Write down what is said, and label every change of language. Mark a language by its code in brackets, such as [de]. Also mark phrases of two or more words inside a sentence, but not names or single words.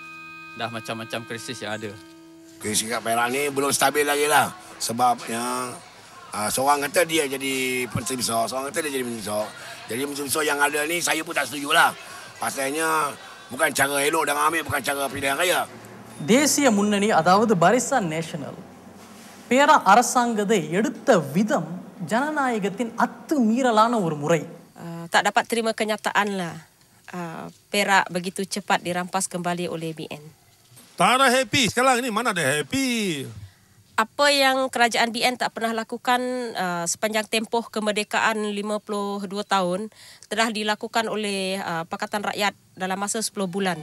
[ms] Dah macam-macam krisis yang ada. Krisis kat Perak ni belum stabil lagi lah. Sebab yang seorang kata dia jadi Menteri Besar, seorang kata dia jadi Menteri Besar. Jadi Menteri Besar yang ada ni saya pun tak setuju lah. Pasalnya bukan cara elok dan ambil, bukan cara pilihan raya. [ta] தேசிய முன்னணி அதாவது பரிசான் நேஷனல் பேரா அரசாங்கத்தை எடுத்த விதம் ஜனநாயகத்தின் அத்துமீறலான ஒரு முறை. [ms] Tak dapat terima kenyataan lah. Perak begitu cepat dirampas kembali oleh BN. Tak ada happy sekarang ni, mana ada happy. Apa yang kerajaan BN tak pernah lakukan sepanjang tempoh kemerdekaan 52 tahun telah dilakukan oleh Pakatan Rakyat dalam masa 10 bulan.